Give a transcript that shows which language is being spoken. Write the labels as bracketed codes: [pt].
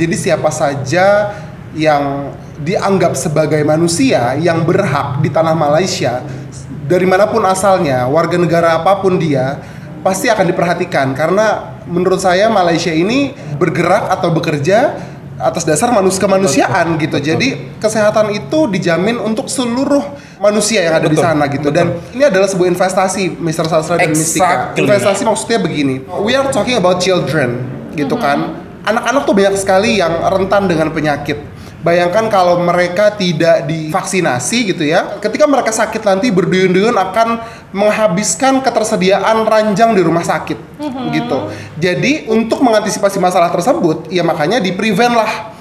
[id] Jadi siapa saja yang dianggap sebagai manusia yang berhak di tanah Malaysia, dari manapun asalnya, warga negara apapun dia, pasti akan diperhatikan. Karena menurut saya Malaysia ini bergerak atau bekerja atas dasar kemanusiaan gitu. Jadi kesehatan itu dijamin untuk seluruh manusia yang ada di sana gitu. Dan ini adalah sebuah investasi, Mr. Sastra dan Mistika. Investasi maksudnya begini. [en] We are talking about children [id] gitu kan. Anak-anak tuh banyak sekali yang rentan dengan penyakit. Bayangkan kalau mereka tidak divaksinasi gitu ya. Ketika mereka sakit nanti berduyun-duyun akan menghabiskan ketersediaan ranjang di rumah sakit gitu. Jadi untuk mengantisipasi masalah tersebut, ya makanya di-prevent lah.